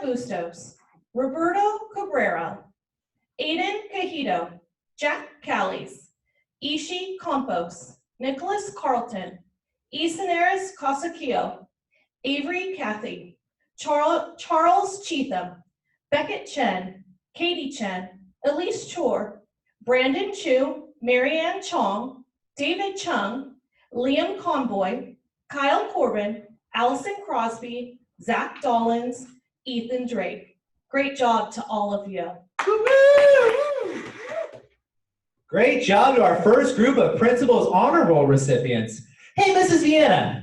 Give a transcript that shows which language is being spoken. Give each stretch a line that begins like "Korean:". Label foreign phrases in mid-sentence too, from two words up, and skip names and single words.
English: Bustos, Roberto Cabrera, Aiden Cajito, Jack Callies, Ishi Campos, Nicholas Carlton, Isanaris Casacchio, Avery Cathy, Charles Cheatham, Beckett Chen, Katie Chen, Elise Chor, Brandon Chu, Marianne Chong, David Chung, Liam Conboy, Kyle Corbin, Allison Crosby, Zach Dollins, Ethan Drake. Great job to all of you. Great job to our first group of Principal's Honor Roll recipients. Hey, Mrs. Vienna,